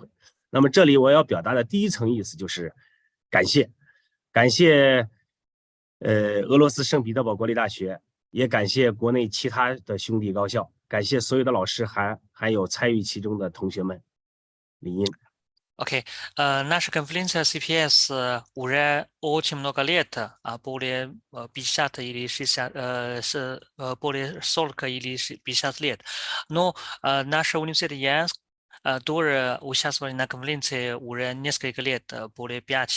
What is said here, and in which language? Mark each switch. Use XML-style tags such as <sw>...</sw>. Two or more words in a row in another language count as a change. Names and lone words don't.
<zh>那么这里我要表达的第一层意思就是感谢俄罗斯圣彼得堡国立大学，也感谢国内其他的兄弟高校，感谢所有的老师还有参与其中的同学们。李英。</zh> <ru>Окей, наша конференция CPS уже очень много лет, более 50 или 60, более 40 или 50 лет. Но наш университет Янск тоже участвовали на конференции уже несколько лет, более 5.</ru>